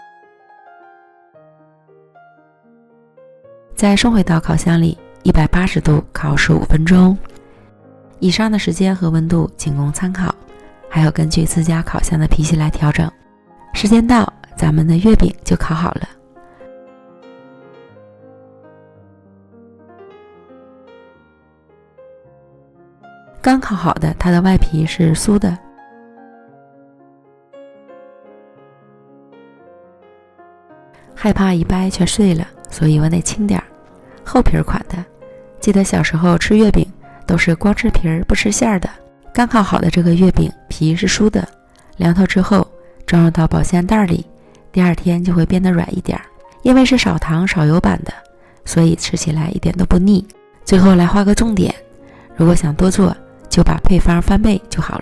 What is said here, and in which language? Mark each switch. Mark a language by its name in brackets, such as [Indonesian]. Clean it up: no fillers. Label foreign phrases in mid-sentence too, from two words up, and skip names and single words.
[Chinese] 再送回到烤箱裡，180度烤15分鐘。以上的時間和溫度僅供參考，還要根據自家烤箱的脾氣來調整。時間到，咱們的月餅就烤好了。剛烤好的，它的外皮是酥的。害怕一掰全碎了，所以我得轻点儿。厚皮款的，记得小时候吃月餅都是光吃皮儿不吃馅儿的。刚烤好的这個月餅皮是酥的，涼透之後裝入到保鮮袋裡，第二天就會變得軟一點。因為是少糖少油版的，所以吃起來一點都不膩。最後來畫個重點，如果想多做，就把配方翻倍就好了。